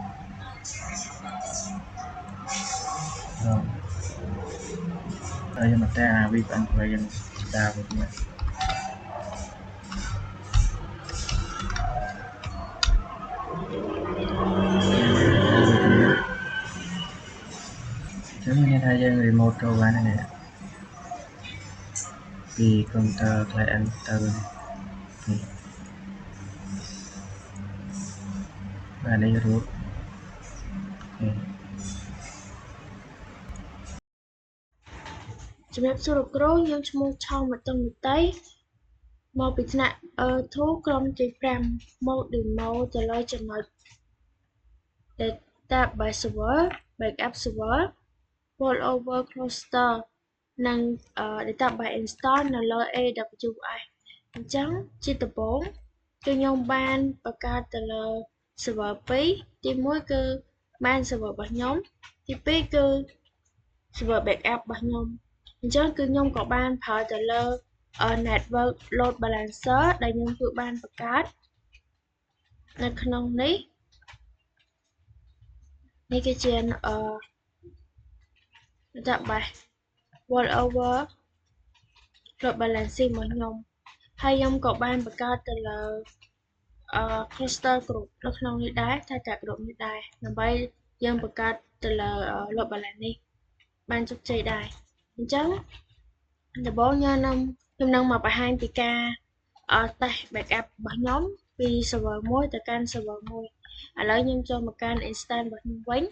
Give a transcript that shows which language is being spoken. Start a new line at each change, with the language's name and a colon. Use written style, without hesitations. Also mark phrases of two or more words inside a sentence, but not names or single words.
Khmer: ហើយខ្ញុំតែអា VPN របស់យើងដើរវិញនេះចឹងមានថាយើង remote ចូលបានហ្នឹងពី
English: computer client
Khmer: ទៅនេះបាទនេះ root ជំរាបសួរលោកគ្រូយើងឈ្មោះឆោមមតុងនីតិមកពីថ្នាក់ធូក្រុមទី5មក demo
English: ទៅលើចំណុច database server backup server rollover cluster និង database install
Khmer: នៅលើ AWS អញ្ចឹងជាដំបូងគឺខ្ញុំបានបង្កើតទៅលើ server 2 ទី1គឺ
English: main server
Khmer: របស់ខ្ញុំទី2គឺ
English: server backup
Khmer: របស់ខ្ញុំអញ្ចឹងគឺខ្ញុំក៏បានប្រើទៅលើ
English: network load balancer
Khmer: ដែលខ្ញុំគឺបានបង្កើតនៅក្នុងនេះ គឺជា
English: database rollover load balancing
Khmer: របស់ខ្ញុំហើយខ្ញុំក៏បានបង្កើតទៅលើ
English: cluster group
Khmer: នៅក្នុងនេះដែរតែ group នេះដែរដើម្បីយើងបង្កើតទៅលើ
English: load balance
Khmer: នេះបានជោគជ័យដែរអញ្ចឹងដំបូងខ្ញុំនឹងមកបង្ហាញពីការតេស្ត backup របស់ខ្ញុំពី server 1ទៅកាន់ server 1ឥឡូវខ្ញុំចូលមកកាន់ instance របស់ខ្ញុំវិញ